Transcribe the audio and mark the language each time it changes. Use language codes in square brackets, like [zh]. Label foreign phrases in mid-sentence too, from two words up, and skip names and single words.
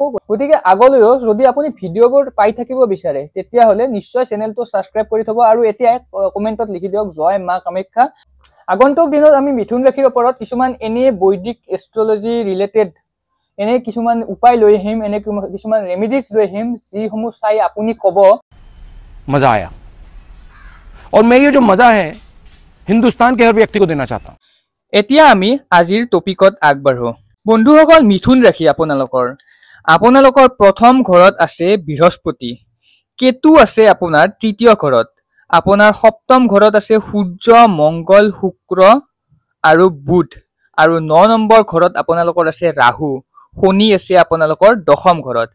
[as] গতিকে আগলৈও যদি আপুনি ভিডিঅ'বোৰ পাই থাকিব বিচাৰে তেতিয়াহ'লে নিশ্চয় চেনেলটো ছাবস্ক্ৰাইব কৰি থব আৰু এতিয়া কমেণ্টত লিখি দিয়ক জয় মা কামাখ্যা। আগন্তুক দিনত আমি মিথুন ৰাশিৰ ওপৰত কিছুমান এনে বৈদিক [en] astrology related [as] এনে কিছুমান উপায় লৈ আহিম, এনে কিছুমান ৰেমিডিজ লৈ আহিম যিসমূহ চাই আপুনি ক'ব [hi] मजा आया। और मैं ये जो मजा है हिंदुस्तान के हर व्यक्ति को देना चाहता हूं। [as] এতিয়া আমি আজিৰ টপিকত আগবাঢ়ো। বন্ধুসকল, মিথুন ৰাশি আপোনালোকৰ প্ৰথম ঘৰত আছে বৃহস্পতি, কেতু আছে আপোনাৰ তৃতীয় ঘৰত, আপোনাৰ সপ্তম ঘৰত আছে সূৰ্য, মংগল, শুক্ৰ আৰু বুধ, আৰু 9 নম্বৰ ঘৰত আপোনালোকৰ আছে ৰাহু, শনি আছে আপোনালোকৰ দশম ঘৰত।